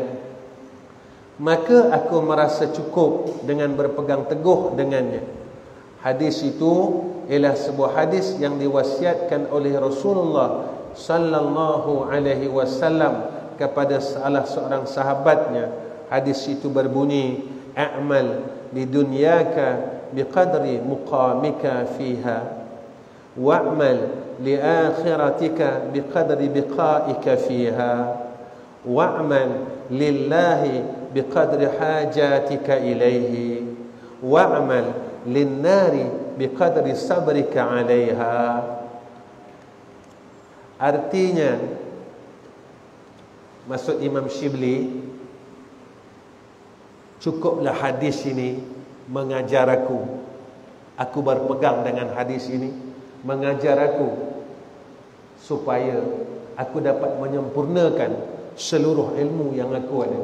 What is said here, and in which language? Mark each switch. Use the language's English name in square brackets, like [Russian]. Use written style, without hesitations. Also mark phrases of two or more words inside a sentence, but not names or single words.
[Malay] Maka aku merasa cukup dengan berpegang teguh dengannya. Hadis itu ialah sebuah hadis yang diwasiatkan oleh Rasulullah [Arabic] صلى الله عليه وسلم [Malay] kepada salah seorang sahabatnya. Hadis itu berbunyi, [Arabic] اعمل لدنياك بقدر مقامك فيها، واعمل لآخرتك بقدر بقائك فيها، واعمل لله بقدر حاجتك إليه، واعمل للنار بقدر صبرك عليها. [Malay] Artinya, maksud Imam Syibli, cukuplah hadis ini mengajar aku berpegang dengan hadis ini, mengajar aku supaya aku dapat menyempurnakan seluruh ilmu yang aku ada.